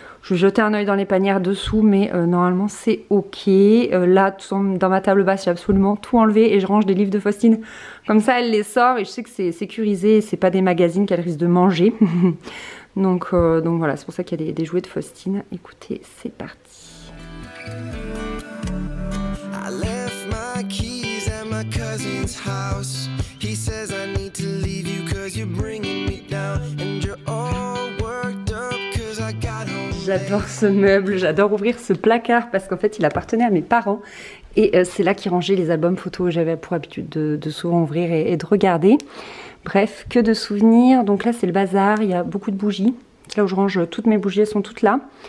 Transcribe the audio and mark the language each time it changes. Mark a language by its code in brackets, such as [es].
[fr] Je vais jeter un œil dans les panières dessous, mais normalement c'est ok. Là, dans ma table basse, j'ai absolument tout enlevé et je range des livres de Faustine. Comme ça, elle les sort et je sais que c'est sécurisé et c'est pas des magazines qu'elle risque de manger. donc voilà, c'est pour ça qu'il y a des jouets de Faustine. Écoutez, c'est parti. [en] I left my keys at my cousin's house. He says I need to leave you cause you're bringing me down and you're all worked up cause I got home. [fr] J'adore ce meuble, j'adore ouvrir ce placard parce qu'en fait il appartenait à mes parents et c'est là qu'ils rangeaient les albums photos. J'avais pour habitude de souvent ouvrir et de regarder. Bref, que de souvenirs. Donc là c'est le bazar, il y a beaucoup de bougies. Là où je range toutes mes bougies, elles sont toutes là.